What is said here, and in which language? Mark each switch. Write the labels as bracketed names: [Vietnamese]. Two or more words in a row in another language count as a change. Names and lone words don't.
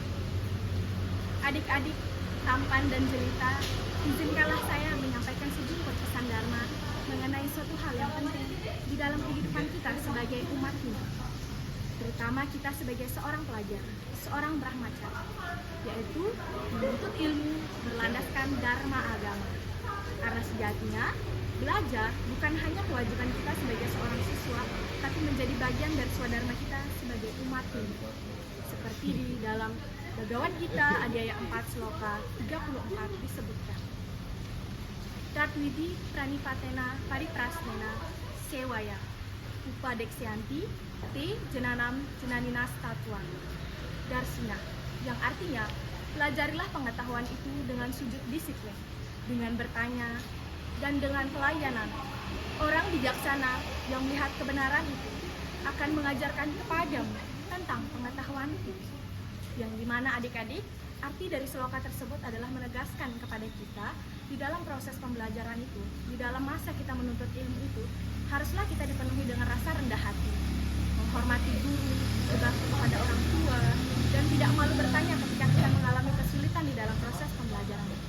[Indonesian] Adik-adik, tampan dan jelita, izinkanlah saya menyampaikan sejumlah pesan Dharma mengenai suatu hal yang penting di dalam kehidupan kita sebagai umat Hindu, terutama kita sebagai seorang pelajar, seorang brahmacari, yaitu menuntut ilmu berlandaskan Dharma agama. Karena sejatinya, belajar bukan hanya kewajiban kita sebagai seorang siswa, tapi menjadi bagian dari swadharma kita sebagai umat Hindu. Seperti di dalam Bhagavad Gita Adhyaya 4 Sloka 34 disebutkan. [Sanskrit] Tatwidi pranipatena pariprasnena sewaya upadeksyanti te jenanam jenaninas tatuan darsina, [Indonesian] yang artinya pelajarilah pengetahuan itu dengan sujud disiplin, dengan bertanya, dan dengan pelayanan. Orang bijaksana yang melihat kebenaran itu akan mengajarkan kepadamu tentang pengetahuan itu. Yang dimana adik-adik, arti dari sloka tersebut adalah menegaskan kepada kita di dalam proses pembelajaran itu, di dalam masa kita menuntut ilmu itu, haruslah kita dipenuhi dengan rasa rendah hati, menghormati guru, berbakti kepada orang tua, dan tidak malu bertanya ketika kita mengalami kesulitan di dalam proses pembelajaran itu.